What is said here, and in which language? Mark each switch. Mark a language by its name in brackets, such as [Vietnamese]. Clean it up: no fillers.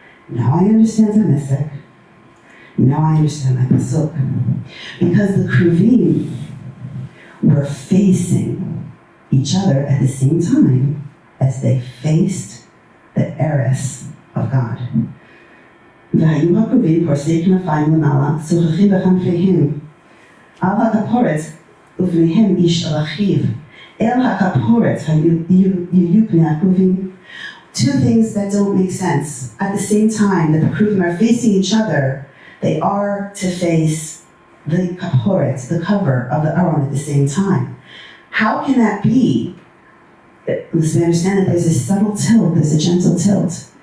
[English] Now I understand Damascus. Now I understand my pasuk. Because the Kruvim were facing each other at the same time as they faced the eris of God. [Hebrew] והיו הקרובים פורסי כנפיים למעלה, צוחחים בכנפיהם. על הכפורת ובניהם איש על אחיו. אל הכפורת יהיו פני הקרובים. [English] Two things that don't make sense. At the same time that the kruvim are facing each other, they are to face the kaporet, the cover of the Aron at the same time. How can that be? Let's understand that there's a subtle tilt, there's a gentle tilt.